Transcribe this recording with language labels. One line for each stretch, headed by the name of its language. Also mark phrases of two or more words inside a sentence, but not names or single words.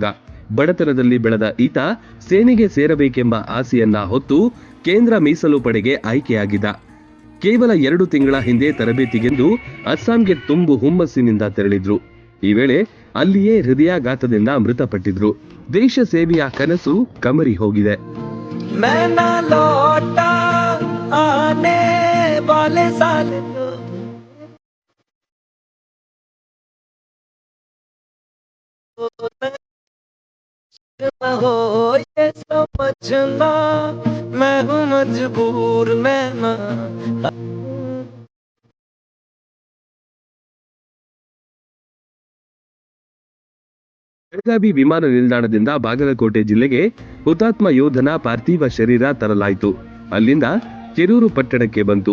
Kannada: ಬಡತನದಲ್ಲಿ ಬೆಳೆದ ಈತ ಸೇನೆಗೆ ಸೇರಬೇಕೆಂಬ ಆಸೆಯನ್ನ ಹೊತ್ತು ಕೇಂದ್ರ ಮೀಸಲು ಪಡೆಗೆ ಆಯ್ಕೆಯಾಗಿದ್ದ. ಕೇವಲ 2 ತಿಂಗಳ ಹಿಂದೆ ತರಬೇತಿಗೆಂದು ಅಸ್ಸಾಂಗೆ ತುಂಬು ಹುಮ್ಮಸ್ಸಿನಿಂದ ತೆರಳಿದ್ರು. ಈ ವೇಳೆ ಅಲ್ಲಿಯೇ ಹೃದಯಾಘಾತದಿಂದ ಮೃತಪಟ್ಟಿದ್ರು. ದೇಶ ಸೇವೆಯ ಕನಸು ಕಮರಿ ಹೋಗಿದೆ.
Hindi: हो ये समझना मैं हूँ मजबूर मैं
Kannada: ಬೆಳಗಾವಿ ವಿಮಾನ ನಿಲ್ದಾಣದಿಂದ ಬಾಗಲಕೋಟೆ ಜಿಲ್ಲೆಗೆ ಹುತಾತ್ಮ ಯೋಧನ ಪಾರ್ಥಿವ ಶರೀರ ತರಲಾಯಿತು. ಅಲ್ಲಿಂದ ಕೆರೂರು ಪಟ್ಟಣಕ್ಕೆ ಬಂತು.